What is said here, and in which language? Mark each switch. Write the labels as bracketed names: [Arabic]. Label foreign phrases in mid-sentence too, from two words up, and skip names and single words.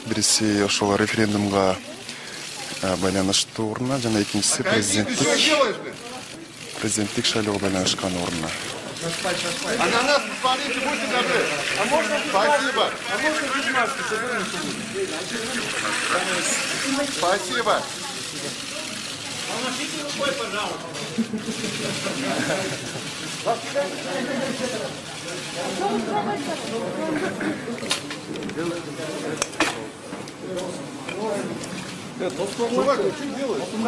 [Kyrgyz] Бириси ошол референдумга байланыштуу урна жана экинчиси президенттик президенттик шайлоого байланышкан орунна. [Russian] Ананас, смотрите, будьте добры. А можно без Спасибо. маски? А можно без маски? Спасибо. Помашите рукой, пожалуйста. Чувак, ты что делаешь?